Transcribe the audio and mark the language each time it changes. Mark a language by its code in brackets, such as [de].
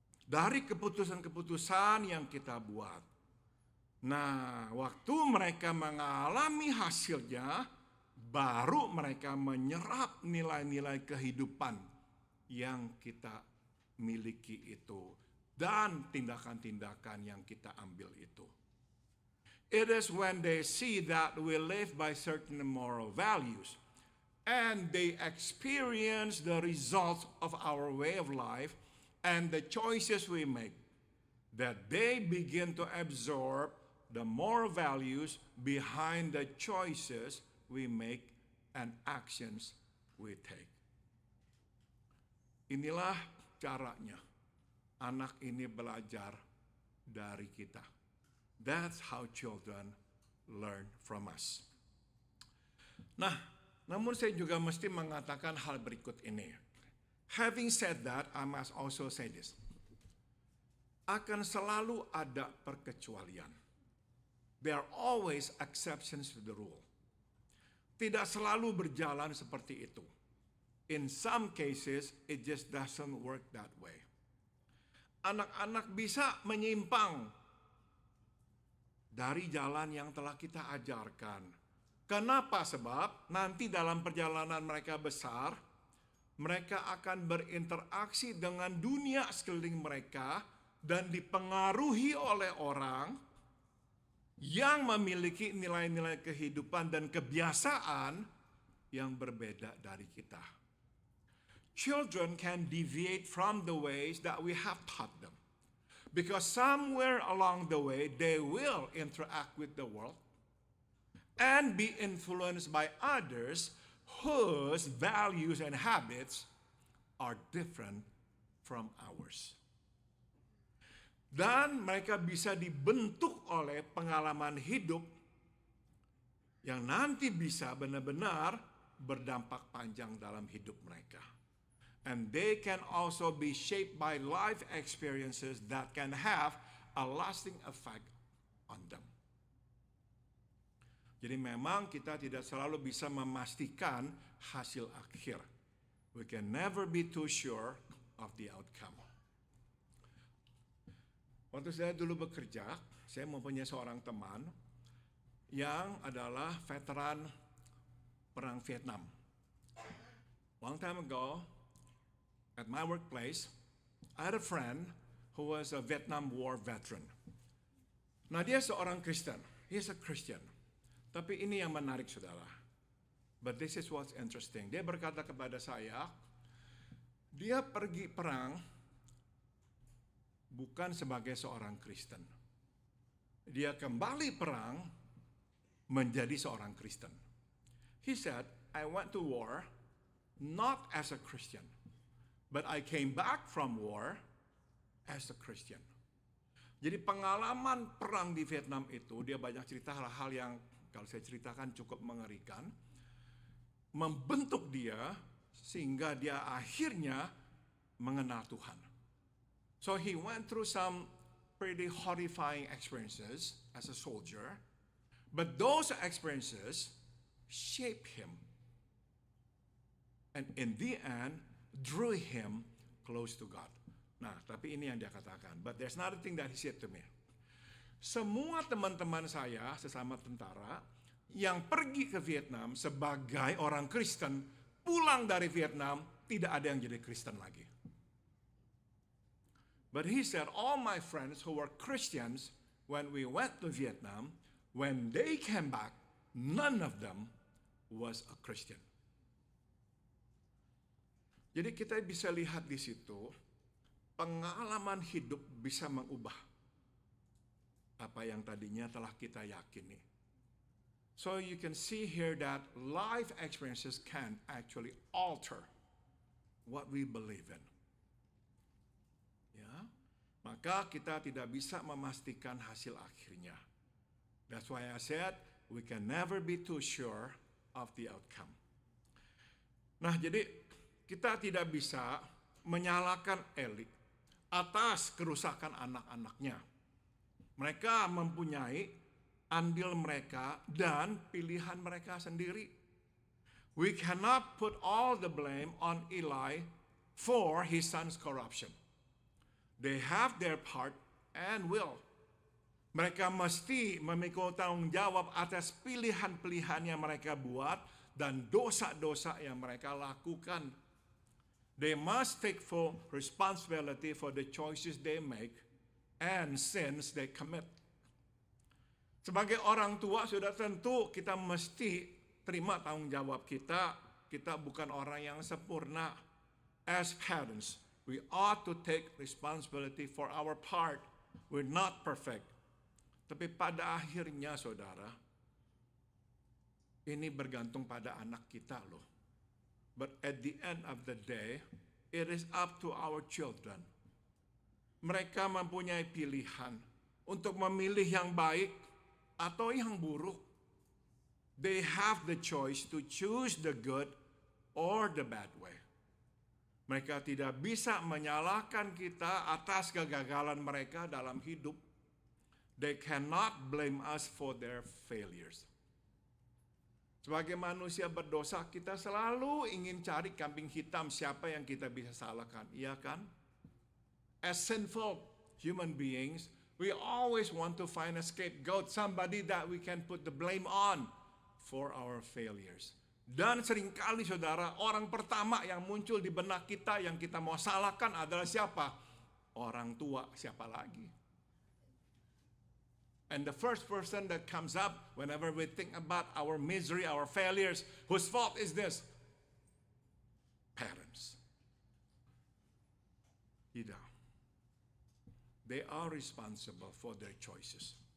[id] Dari keputusan-keputusan yang kita buat. Nah, waktu mereka mengalami hasilnya, baru mereka menyerap nilai-nilai kehidupan yang kita miliki itu. Dan tindakan-tindakan yang kita ambil itu. [en] It is when they see that we live by certain moral values and they experience the results of our way of life and the choices we make that they begin to absorb the moral values behind the choices we make and actions we take. [id] Inilah caranya anak ini belajar dari kita. [en] That's how children learn from us. [id] Nah, namun saya juga mesti mengatakan hal berikut ini. [en] Having said that, I must also say this. [id] Akan selalu ada perkecualian. [en] There are always exceptions to the rule. [id] Tidak selalu berjalan seperti itu. [en] In some cases, it just doesn't work that way. [id] Anak-anak bisa menyimpang dari jalan yang telah kita ajarkan. Kenapa? Sebab nanti dalam perjalanan mereka besar, mereka akan berinteraksi dengan dunia sekeliling mereka dan dipengaruhi oleh orang yang memiliki nilai-nilai kehidupan dan kebiasaan yang berbeda dari kita. [en] Children can deviate from the ways that we have taught them. Because somewhere along the way, they will interact with the world and be influenced by others whose values and habits are different from ours. [id] Dan mereka bisa dibentuk oleh pengalaman hidup yang nanti bisa benar-benar berdampak panjang dalam hidup mereka. [en] And they can also be shaped by life experiences that can have a lasting effect on them. [id] Jadi memang kita tidak selalu bisa memastikan hasil akhir. [en] We can never be too sure of the outcome. [id] Waktu saya dulu bekerja, saya mempunyai seorang teman yang adalah veteran Perang Vietnam. [en] Long time ago, at my workplace, I had a friend who was a Vietnam War veteran. [id] Nah, dia seorang Kristen. [en] He is a Christian. [id] Tapi ini yang menarik, saudara. [en] But this is what's interesting. [id] Dia berkata kepada saya, dia pergi perang bukan sebagai seorang Kristen. Dia kembali perang menjadi seorang Kristen. [en] He said, I went to war not as a Christian, but I came back from war as a Christian. [id] Jadi pengalaman perang di Vietnam itu, dia banyak cerita hal-hal yang kalau saya ceritakan cukup mengerikan, membentuk dia sehingga dia akhirnya mengenal Tuhan. [en] So he went through some pretty horrifying experiences as a soldier, but those experiences shaped him. And in the end, drew him close to God. [id] Nah, tapi ini yang dia katakan. [en] But there's another thing that he said to me. [id] Semua teman-teman saya sesama tentara yang pergi ke Vietnam sebagai orang Kristen, pulang dari Vietnam, tidak ada yang jadi Kristen lagi. [en] But he said, all my friends who were Christians, when we went to Vietnam, when they came back, none of them was a Christian. [id] Jadi kita bisa lihat di situ, pengalaman hidup bisa mengubah apa yang tadinya telah kita yakini. [en] So you can see here that life experiences can actually alter what we believe in. [id] Ya, maka kita tidak bisa memastikan hasil akhirnya. [en] That's why I said we can never be too sure of the outcome. [id] Nah, jadi kita tidak bisa menyalahkan Eli atas kerusakan anak-anaknya. Mereka mempunyai andil mereka dan pilihan mereka sendiri. [en] We cannot put all the blame on Eli for his son's corruption. They have their part and will. [id] Mereka mesti memikul tanggung jawab atas pilihan-pilihan yang mereka buat dan dosa-dosa yang mereka lakukan. [en] They must take full responsibility for the choices they make and sins they commit. [id] Sebagai orang tua sudah tentu kita mesti terima tanggung jawab kita. Kita bukan orang yang sempurna. [en] As parents, we ought to take responsibility for our part. We're not perfect. [id] Tapi pada akhirnya, saudara, ini bergantung pada anak kita loh. [en] But at the end of the day, it is up to our children. [id] Mereka mempunyai pilihan untuk memilih yang baik atau yang buruk. [en] They have the choice to choose the good or the bad way. [id] Mereka tidak bisa menyalahkan kita atas kegagalan mereka dalam hidup. [en] They cannot blame us for their failures. [id] Sebagai manusia berdosa, kita selalu ingin cari kambing hitam siapa yang kita bisa salahkan, iya kan? [en] As sinful human beings, we always want to find a scapegoat, somebody that we can put the blame on for our failures. [id] Dan seringkali, saudara, orang pertama yang muncul di benak kita yang kita mau salahkan adalah siapa? Orang tua, siapa lagi? [en] And the first person that comes up whenever we think about our misery, our failures, whose fault is this? Parents. [id] Tidak. [en] They are responsible for their choices.